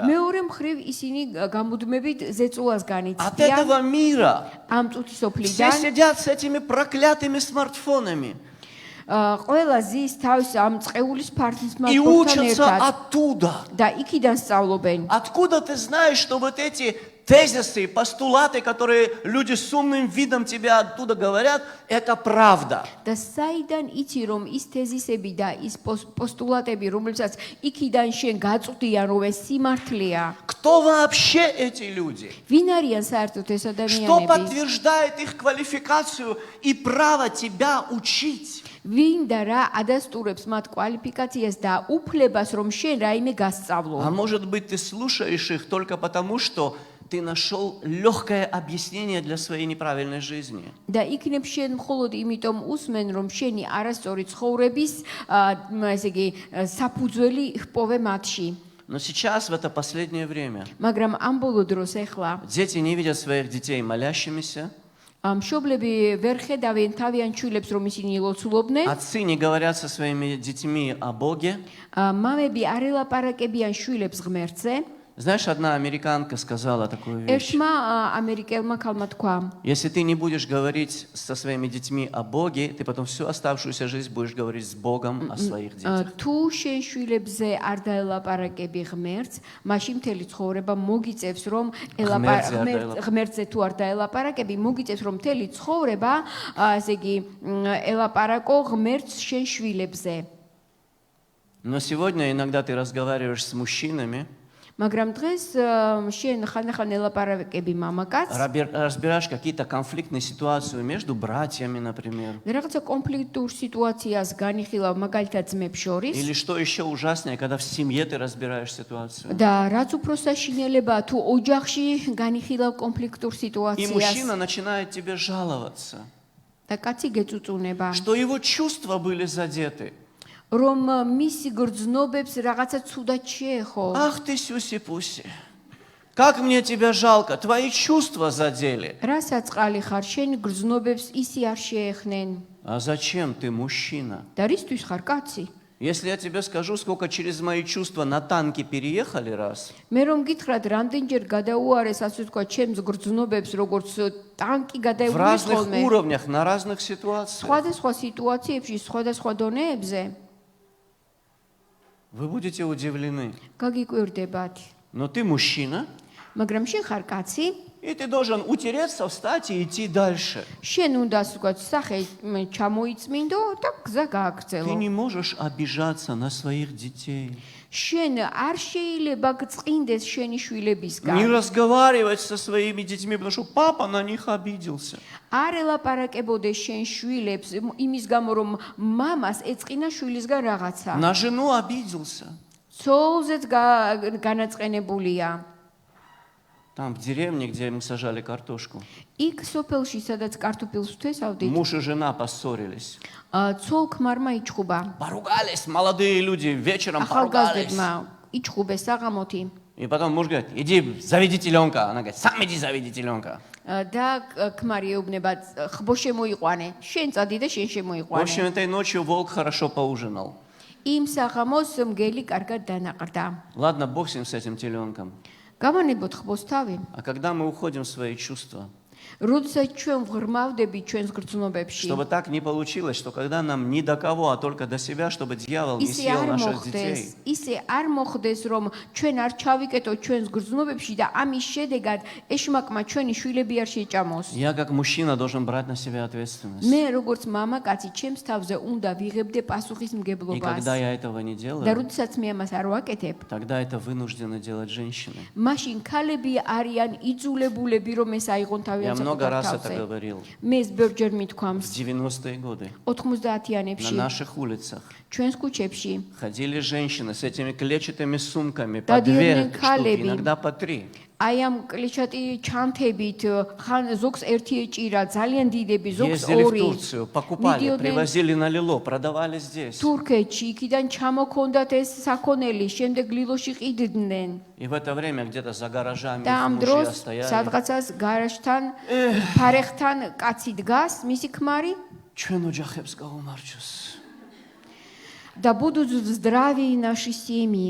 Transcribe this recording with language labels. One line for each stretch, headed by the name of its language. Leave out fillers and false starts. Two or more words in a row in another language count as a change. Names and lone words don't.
Georgian: მეორე მხრივ ისინი გამუდმებით ზეწოლას
Russian: От
Georgian: განიცდიან
Russian: этого мира
Georgian: ამ წუთის
Russian: все
Georgian: სოფლიდან.
Russian: сидят с этими проклятыми смартфонами
Georgian: ყველა ზის თავის ამ წყეულის ფართის
Russian: и
Georgian: მარტთან
Russian: учатся
Georgian: ერთად
Russian: оттуда.
Georgian: და იქიდან სწავლობენ.
Russian: Откуда ты знаешь, что вот эти тезисы, постулаты, которые люди с умным видом тебе оттуда говорят, это правда?
Georgian: და საიდან იცი რომ ის თეზისები და ის პოსტულატები რომელსაც იქიდან შენ გაწვდიან რომ ეს სიმართლეა.
Russian: Кто вообще эти люди?
Georgian: ვინ არიან საერთოდ ეს
Russian: Что
Georgian: ადამიანები?
Russian: подтверждает их квалификацию и право тебя учить?
Georgian: ვინ და რა ადასტურებს მათ კვალიფიკაციას და უფლებას რომ შენ რაიმე გასწავლო?
Russian: А может быть, ты слушаешь их только потому, что ты нашел легкое объяснение для своей неправильной жизни.
Georgian: და იქნებ შენ მხოლოდ იმიტომ უსმენ რომ შენი არასწორი ცხოვრების ესე იგი საფუძველი ჰპოვე მათში.
Russian: Но сейчас, в это последнее время,
Georgian: მაგრამ ამ ბოლო დროს ეხლა
Russian: дети не видят своих детей молящимися,
Georgian: მშობლები ვერ ხედავენ თავიანთ შვილებს რომ ისინი ლოცულობდნენ.
Russian: отцы не говорят со своими детьми о Боге,
Georgian: მამები არ ელაპარაკებიან შვილებს ღმერთზე.
Russian: Знаешь, одна американка сказала такую вещь.
Georgian: ერთმა ამერიკელმა ქალმა თქვა,
Russian: Если ты не будешь говорить со своими детьми о Боге, ты потом всю оставшуюся жизнь будешь говорить с Богом о своих детях.
Georgian: თუ შენ შვილებზე არ დაელაპარაკები ღმერთს, მაშინ მთელი ცხოვრება მოგიწევს რომ ღმერთზე თუ არ დაელაპარაკები, მოგიწევს რომ მთელი ცხოვრება, ასე იგი, ელაპარაკო ღმერთს შენ შვილებზე.
Russian: Но сегодня иногда ты разговариваешь с мужчинами,
Georgian: მაგრამ დღეს შენ ხანდახან ელაპარაკები მამაკაცს,
Russian: разбираешь какие-то конфликтные ситуации между братьями, например.
Georgian: რაღაცა კონფლიქტურ სიტუაციას განიხილავ მაგალითად ძმებს შორის.
Russian: Или что еще ужаснее, когда в семье ты разбираешь ситуацию.
Georgian: და რაც უფრო საშინელებაა თუ ოჯახში განიხილავ კონფლიქტურ
Russian: И
Georgian: სიტუაციას
Russian: мужчина начинает тебе жаловаться,
Georgian: და კაცი გეწუწუნება,
Russian: что его чувства были задеты.
Georgian: რომ მისი გრძნობებს რაღაცა ცუდად შეეხო.
Russian: Ах ты, сюси-пуси, как мне тебя жалко, твои чувства задели.
Georgian: რასაც წყალი ხარ, შენ გრძნობებს ისი არ შეეხნენ.
Russian: А зачем ты мужчина?
Georgian: და რისთვის ხარ კაცი?
Russian: Если я тебе скажу, сколько через мои чувства на танке переехали раз,
Georgian: მე რომ გითხრათ, რამდენჯერ გადაუარეს, ასე ვთქვა, ჩემს გრძნობებს, როგორც ტანკი
Russian: в
Georgian: გადაუვლის
Russian: разных
Georgian: ხოლმე.
Russian: уровнях, на разных ситуациях,
Georgian: სხვადასხვა სიტუაციებში, სხვადასხვა დონეებზე
Russian: вы будете удивлены.
Georgian: გაგიკვირდებათ.
Russian: Но ты мужчина,
Georgian: მაგრამ შენ ხარ კაცი,
Russian: и ты должен утереться, встать и идти дальше.
Georgian: შენ უნდა ვთქვათ, სახე ჩამოიწმინდო და გზა
Russian: Ты
Georgian: გააგრძელო.
Russian: не можешь обижаться на своих детей,
Georgian: შენ არ შეიძლება გწყინდეს შენი
Russian: не
Georgian: შვილებისგან.
Russian: разговаривать со своими детьми, потому что папа на них обиделся.
Georgian: არ ელაპარაკებოდეს შენ შვილებს იმის გამო რომ მამას ეწყინა შვილისგან რაღაცა.
Russian: На жену обиделся.
Georgian: ცოლზეც განაწყენებულია.
Russian: Там, в деревне, где мы сажали картошку,
Georgian: იქ სოფელში, სადაც კარტოფილს ვთესავდით,
Russian: муж и жена поссорились.
Georgian: ცოლ-ქმარმა იჩხუბა.
Russian: Поругались, молодые люди, вечером поругались.
Georgian: ახალგაზრდმა იჩხუბეს საღამოთი.
Russian: И потом муж говорит, иди, заведи теленка. Она говорит, сам иди, заведи теленка.
Georgian: და ქმარი ეუბნება, ხბო შემოიყვანე, შენ წადი და შენ
Russian: В
Georgian: შემოიყვანე.
Russian: общем, этой ночью волк хорошо поужинал.
Georgian: იმ საღამოს მგელი კარგად დანაყრდა.
Russian: Ладно, бог с ним, с этим теленком.
Georgian: გამანებოთ ხბოს თავი.
Russian: А когда мы уходим в свои чувства,
Georgian: როდესაც ჩვენ ვღრმავდები ჩვენს გრძნობებში,
Russian: чтобы так не получилось, что когда нам ни до кого, а только до себя, чтобы дьявол не
Georgian: ისე
Russian: съел
Georgian: არ
Russian: наших
Georgian: მოხდეს,
Russian: детей.
Georgian: ისე არ მოხდეს, რომ ჩვენ არ ჩავიკეტო ჩვენს გრძნობებში და ამის შედეგად ეშმაკმა ჩვენი შვილები არ შეჭამოს.
Russian: Я как мужчина должен брать на себя ответственность.
Georgian: მე როგორც მამაკაცი ჩემს თავზე უნდა ვიღებდე
Russian: И
Georgian: პასუხისმგებლობას.
Russian: когда я этого не
Georgian: და
Russian: делаю,
Georgian: როდესაც მე ამას არ ვაკეთებ,
Russian: тогда это вынуждены делать женщины.
Georgian: მაშინ ქალები არიან იძულებულები, რომ ეს აიღონ თავი
Russian: Я много
Georgian: საკუთარ
Russian: раз это
Georgian: თავზე.
Russian: говорил.
Georgian: მე ეს ბევრჯერ
Russian: В
Georgian: მithქვამს
Russian: 90-е годы
Georgian: 90-იანებში
Russian: на наших улицах
Georgian: ჩვენს ქუჩებში
Russian: ходили женщины с этими клетчатыми сумками, по Да, 2 дивные штуки,
Georgian: калеби.
Russian: иногда по 3.
Georgian: აი ამ კლეჩატი ჩანთებით ხან ზოგს ერთი ეჭირა ძალიან დიდები ზოგს
Russian: Ездили в
Georgian: ორი
Russian: Турцию, покупали,
Georgian: მიდიოდნენ
Russian: привозили на Лило, продавали здесь.
Georgian: თურქეთში იქიდან ჩამოქონდათ ეს საქონელი შემდეგ ლილოში ყიდდნენ
Russian: И в это время где-то за гаражами
Georgian: და
Russian: их
Georgian: ამ
Russian: мужья
Georgian: დროს
Russian: стояли.
Georgian: სადღაცას გარაჟთან ფარეხთან კაცი დგას მისი ქმარი Ჩვენ ოჯახებს გაუმარჯოს.
Russian: და будут здравы наши семьи